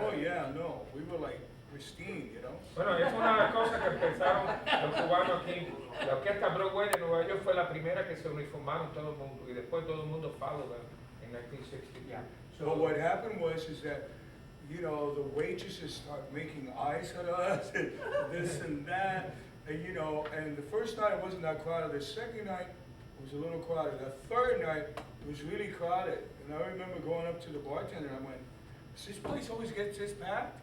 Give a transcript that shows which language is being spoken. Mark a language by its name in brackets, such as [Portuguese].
[English] Oh, yeah, no, we were like pristine, you know? [Spanish] Bueno, es una de las cosas que empezaron los cubanos aquí. La orquesta Broadway de Nueva York fue la primera que se uniformaron todo el mundo y después todo el mundo [English] followed them [Spanish] en 1960. [English] Yeah. But what happened was is that, you know, the waitresses start making eyes at us and this and that, and you know, and the first night it wasn't that crowded. The second night was a little crowded. The third night it was really crowded. And I remember going up to the bartender and I went, "Does this place always gets this packed?"